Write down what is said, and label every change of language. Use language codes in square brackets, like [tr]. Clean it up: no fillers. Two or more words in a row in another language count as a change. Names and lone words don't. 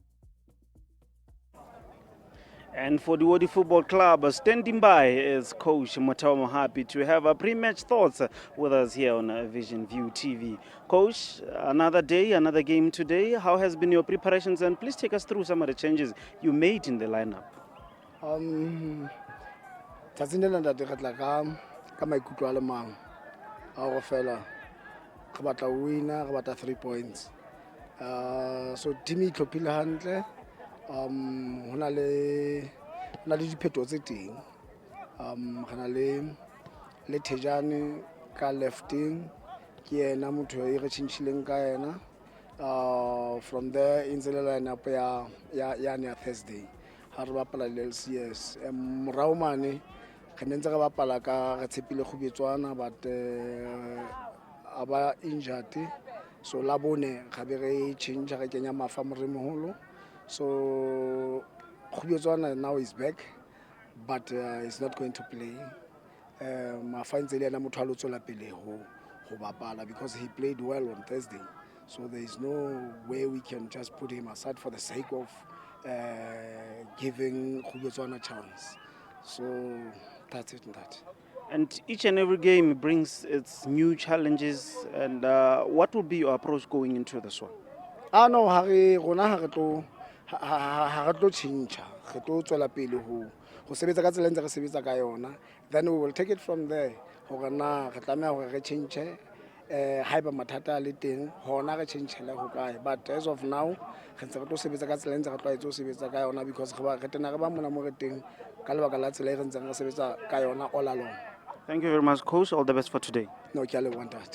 [en] And for the Wodi Football Club, standing by is Coach Matawa. Happy to have a pre-match thoughts with us here on Vision View TV. Coach, another day, another game today. How has been your preparations? And please take us through some of the changes you made in the lineup. [st] Ka maikutlo a le mang a go fela re batla winner, re batla 3 points. So team e tlhophile hantle, ho na le diphetho tse teng, re na le Tejane ka lefting ke yena motho e re tshintshileng ka yena. [en] From there in the lineup [st] ya Thursday ha re bapala le LCS morao mane re ntse re bapala ka re tshepile Khubetswana, but aba injured, so la bone ga be re change re kenya Mafa Moremoholo. [en] So Khubetswana now is back, but he's not going to play. Mafa [st] ntse le ena motho a lo tswela pele ho bapala [en] because he played well on Thursday, so there is no way we can just put him aside for the sake of giving Khubetswana a chance. So that's it. And each and every game brings its new challenges. And what will be your approach going into this one? No, [st] ha re tlo change. Re tlo tswela pele ho sebetsa ka tsela ntse re sebetsa ka yona. [en] Then we will take it from there. [st] Hore na re tlameha hore re change haeba mathata a le teng hona re change-ele ho kae. [en] But as of now [st] re ntse re tlo sebetsa ka tsela ntse re tlwaetse ho sebetsa ka yona because re tena re ba mona mo re teng ka lebaka la tsela e re ntseng re sebetsa ka yona [en] all along. Thank you very much, Coach. All the best for today. No, [st] ke a leboha ntate.